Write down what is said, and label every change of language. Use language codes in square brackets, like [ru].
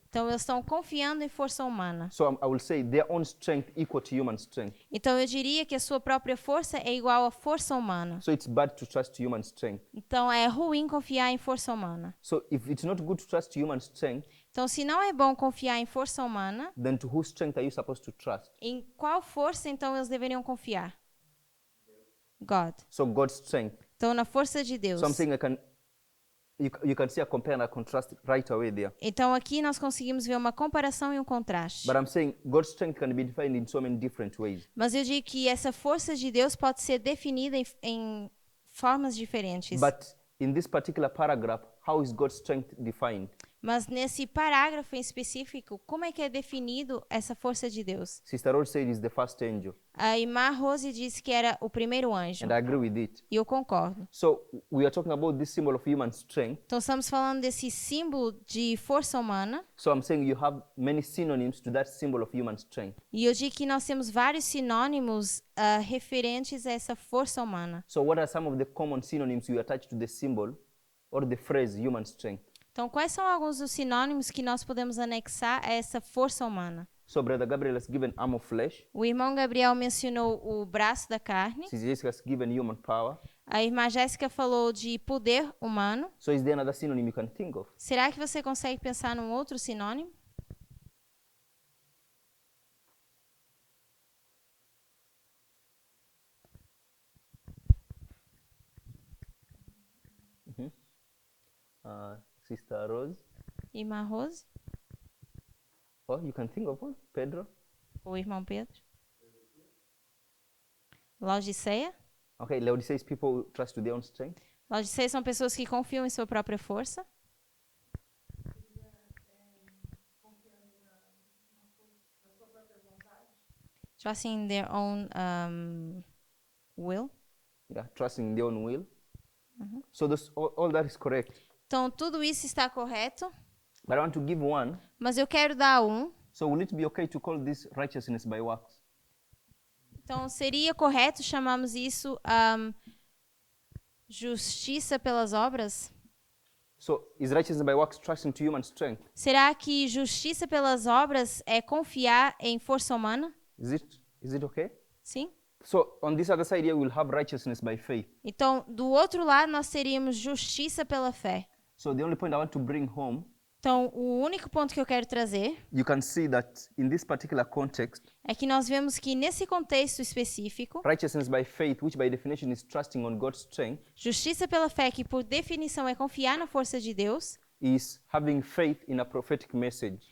[pt] Então, eles estão confiando em força humana. [en] So, I will say their own strength equal to human strength. [pt] Então, eu diria que a sua própria força é igual à força humana. [en] So, it's bad to trust human strength. [pt] Então, é ruim confiar em força humana. [en] So, if it's not good to trust human strength, [pt] Então, se não é bom confiar em força humana, [en] then to whose strength are you supposed to trust? [pt] em qual força, então, eles deveriam confiar? [en] God. So, God's strength. [pt] Então, na força de Deus. [en] So, I'm saying you can see a compare and a contrast right away there. [pt] Então, aqui nós conseguimos ver uma comparação e um contraste. [en] But I'm saying God's strength can be defined in so many different ways. [pt] Mas eu digo que essa força de Deus pode ser definida em formas diferentes. [en] But in this particular paragraph, how is God's strength defined? [pt] Mas nesse parágrafo em específico, como é que é definido essa força de Deus? [en] Sister Rose said it's the first angel, [pt] A irmã Rose disse que era o primeiro anjo. [en] and I agree with it. [pt] E eu concordo. [en] So we are talking about this symbol of human strength. [pt] Então, estamos falando desse símbolo de força humana. [en] So I'm saying you have many synonyms to that symbol of human strength. [pt] E eu digo que nós temos vários sinônimos referentes a essa força humana. [en] So what are some of the common synonyms you attach to the symbol or the phrase human strength? [pt] Então, quais são alguns dos sinônimos que nós podemos anexar a essa força humana? [en] So Brother Gabriel has given arm of flesh. [pt] O irmão Gabriel mencionou o braço da carne. [en] Sister Jessica has given human power. [pt] A irmã Jéssica falou de poder humano. [en] So is there another synonym you can think of? [pt] Será que você consegue pensar num outro sinônimo? [en] Sister Rose. [pt] Irmã Rose? [en] Or you can think of one. Pedro. [pt] Ou irmão Pedro? Laodiceia? [en] Okay, Laodicea's people trust to their own strength. [pt] Laodiceia são pessoas que confiam em sua própria força. [en] Trusting in their own will. Yeah, trusting in their own will. So all that is correct. [pt] Então, tudo isso está correto, [en] But I want to give one. [pt] mas eu quero dar um. [en] So will it be okay to call this righteousness by works? [pt] Então, seria correto chamarmos isso justiça pelas obras? [en] So is righteousness by works trusting to human strength? [pt] Será que justiça pelas obras é confiar em força humana? [en] Is it okay? [pt] Sim. [en] So on this other side here, we'll have righteousness by faith. [pt] Então, do outro lado, nós teríamos justiça pela fé. [en] So the only point I want to bring home, [pt] Então, o único ponto que eu quero trazer [en] you can see that in this particular context, [pt] é que nós vemos que nesse contexto específico, [en] righteousness by faith, which by definition is trusting on God's strength, [pt] justiça pela fé, que por definição é confiar na força de Deus, [en] is having faith in a prophetic message,